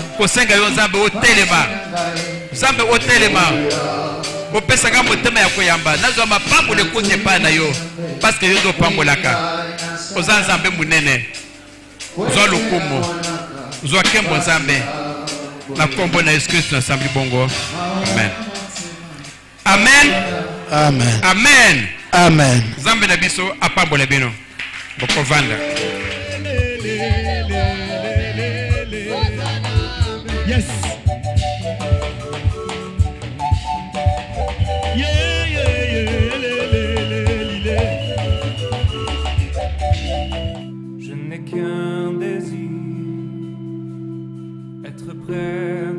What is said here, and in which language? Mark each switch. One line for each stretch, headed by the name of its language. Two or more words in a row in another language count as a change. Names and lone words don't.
Lingala: kosenga yo nzambe otelema nzambe otelema opesaka motema ya koyamba nazwa mapambola ekuti epai na yo parceke yo nde opambolaka oza nzambe monene zwa lokumu zwa nkembo nzambe na kombo na yesu kristo nasambeli bongo amen amen amen amen amen nzambe na biso apambola bino bokovanda
English: Yes. Yeah, yeah, yeah,
French: Je n'ai qu'un désir, être près